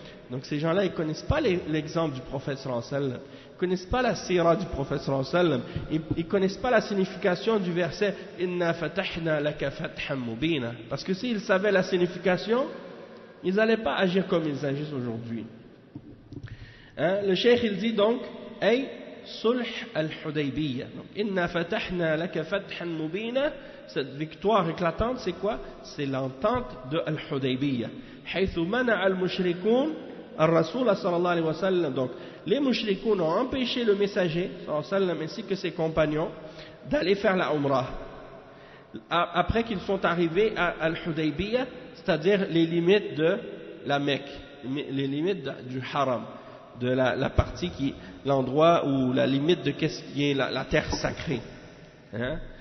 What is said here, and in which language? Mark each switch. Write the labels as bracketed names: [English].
[French] Donc ces gens-là, ils ne connaissent pas l'exemple du prophète sallallahu alayhi wa sallam, ils ne connaissent pas la sira du prophète sallallahu alayhi wa sallam, ils ne connaissent pas la signification du verset « [Arabic] Inna fatahna laka fathan mubina [French] » parce que s'ils savaient la signification, ils n'allaient pas agir comme ils agissent aujourd'hui. Le cheikh il dit donc « [Arabic] Ay sulh al-Hudaybiyya [French] » donc « [Arabic] Inna fatahna laka fathan mubina [French] » cette victoire éclatante, c'est quoi? C'est l'entente de Al-Hudaybiyya. [Arabic] حيث منع المشركون الرسول صلى الله عليه وسلم. [French] Donc, les mushrikoun ont empêché le messager صلى الله عليه وسلم ainsi que ses compagnons d'aller faire la Umrah. Après qu'ils sont arrivés à Al-Hudaybiyya, c'est-à-dire les limites de la Mecque, les limites du Haram, de la partie qui, l'endroit où la limite de qu'est-ce qui est la terre sacrée. Hein?